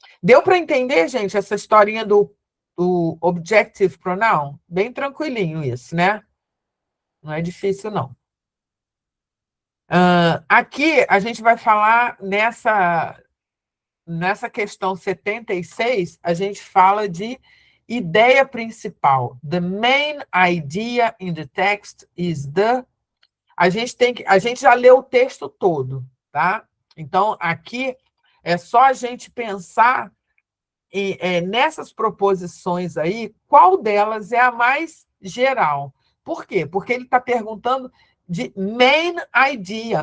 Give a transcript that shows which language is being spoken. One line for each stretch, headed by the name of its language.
Portuguese: Deu para entender, gente, essa historinha do objective pronoun? Bem tranquilinho isso, né? Não é difícil, não. Aqui, a gente vai falar nessa questão 76, a gente fala de ideia principal.
English: The main idea in the text is the...
Portuguese: A gente já leu o texto todo, tá? Então, aqui é só a gente pensar nessas proposições aí, qual delas é a mais geral. Por quê? Porque ele está perguntando de main idea.